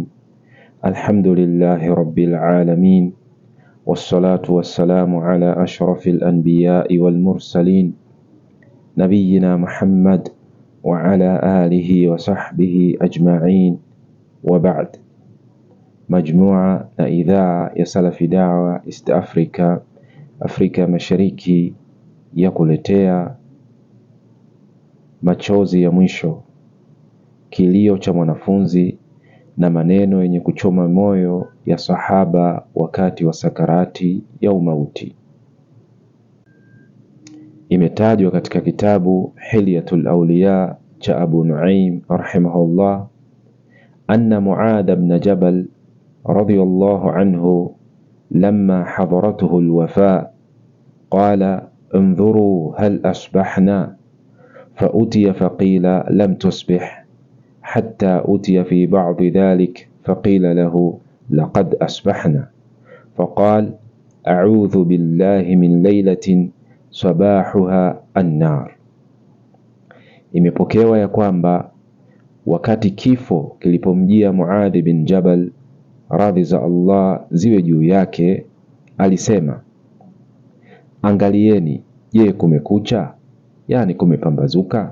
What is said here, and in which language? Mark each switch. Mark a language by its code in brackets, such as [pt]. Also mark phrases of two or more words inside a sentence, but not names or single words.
[ar] الحمد لله رب العالمين، والصلاة والسلام على أشرف الأنبياء والمرسلين نبينا محمد وعلى آله وصحبه أجمعين، وبعد. مجموعة إذاعة [sw] ya Salafi Da'wa East Africa, Afrika Mashariki, ya kuletea machozi ya mwisho, kilio cha mwanafunzi na maneno yenye kuchoma moyo ya sahaba wakati wa sakarati ya umauti. Imetajwa katika kitabu Hilyatul Awliya cha Abu Nuaim [ar] رحمه الله أن معاذ بن جبل رضي الله عنه لما حضرته الوفاة قال انظروا هل أصبحنا، فأتي فقيل لم تصبح، حتى أتي في بعض ذلك فقيل له لقد أصبحنا، فقال أعوذ بالله من ليلة صباحها النار. [sw] Imepokewa ya kwamba wakati kifo kilipomjia Muadh bin Jabal, radhi za Allah ziwe juu yake, alisema, angalieni, je, kumekucha? Yani kumepambazuka?